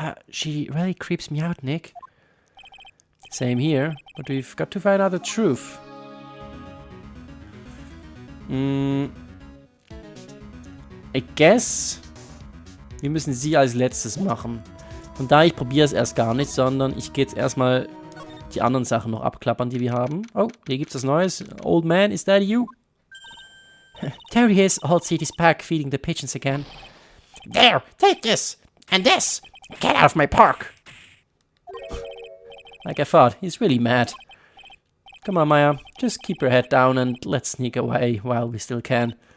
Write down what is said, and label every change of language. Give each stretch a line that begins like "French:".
English: She really creeps me out, Nick. Same here, but we've got to find out the truth. I guess,
German: wir müssen sie als letztes machen. Von daher, ich probiere es erst gar nicht, sondern ich gehe jetzt erstmal die anderen Sachen noch abklappern, die wir haben. Oh, hier gibt es was Neues.
English: Old man, is that you? There he is, all City's pack, feeding the pigeons again. There, take this, and this. Get out of my park. Like I thought, he's really mad. Come on, Maya, just keep your head down and let's sneak away while we still can.